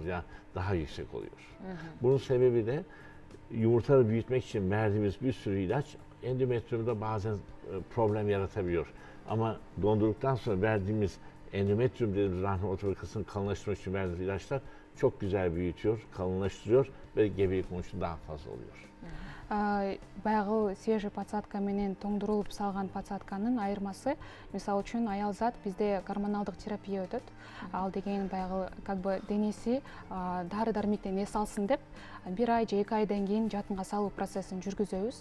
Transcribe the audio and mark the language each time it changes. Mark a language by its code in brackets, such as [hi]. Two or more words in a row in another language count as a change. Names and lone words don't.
[tr] Yani daha yüksek oluyor. Bunun sebebi de yumurtaları büyütmek için verdiğimiz bir sürü ilaç endometriyumda bazen problem yaratabiliyor. Ama dondurduktan sonra verdiğimiz endometriyum dediğimiz rahmin orta bölgesini kalınlaştırmak için verdiğimiz ilaçlar çok güzel büyütüyor, kalınlaştırıyor ve gebelik sonucu daha fazla oluyor. [ky] Баягы [ru] свежий подсадка [ky] менен тоңдурулуп салган подсадканын айырмасы, мисалы үчүн аял зат бизде гормоналдык терапия өтөт. Ал деген баягы [ru] как бы [ky] денеси дары дармектен эс алсын деп 1 ай же 2 айдан кийин жатынга салуу процессин жүргүзөбүз.